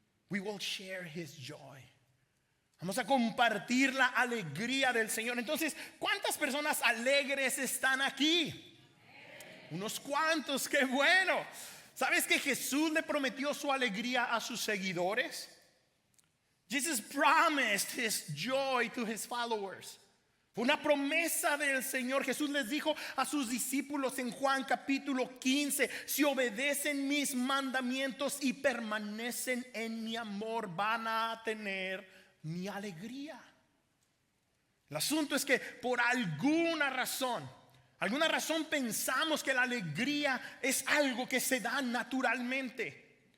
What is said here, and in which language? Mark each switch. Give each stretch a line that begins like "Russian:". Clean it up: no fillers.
English: We will share His joy.
Spanish: Vamos a compartir la alegría del Señor. Entonces, ¿cuántas personas alegres están aquí? Unos cuantos, qué bueno. ¿Sabes que Jesús le prometió su alegría a sus seguidores?
English: Jesus promised his joy to his followers.
Spanish: Fue una promesa del Señor. Jesús les dijo a sus discípulos en Juan capítulo 15: si obedecen mis mandamientos y permanecen en mi amor, van a tener mi alegría. El asunto es que por alguna razón pensamos que la alegría es algo que se da naturalmente.